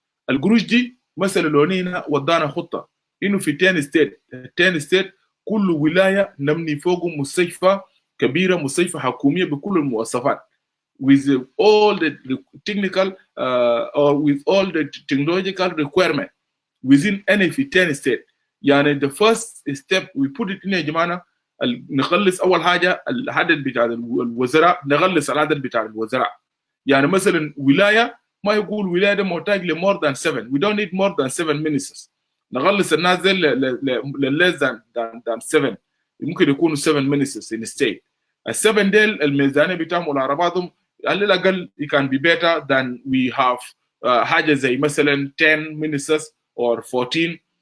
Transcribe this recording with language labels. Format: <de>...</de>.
<ar>القروش دي مثلا لو هنا ودانا خطه انه في 10 ستيت كل ولايه نبني فوقه مستشفى كبيره، مستشفى حكوميه بكل المواصفات</ar> <en>with all the technical or with all the technological requirement within any</en> <ar>في 10 state. يعني</ar> <en>the first step we put it in</en> <ar>يا جماعه نخلص اول حاجه العدد بتاع الوزراء، نخلص العدد بتاع الوزراء. يعني مثلا ولايه ما يقول ولايه محتاج ل</ar> <en>more than 7، we don't need more than 7 ministers.</en> <ar>نخلص الناس دي ل</ar> <en>less than 7،</en> <ar>ممكن يكونوا</ar> <en>7 ministers in state.</en> <ar>ال7 ديل الميزانيه بتاعهم على بعضهم على الاقل</ar> <en>it can be better than we have</en> <ar>حاجه زي مثلا</ar> <en>10 ministers or 14.</en>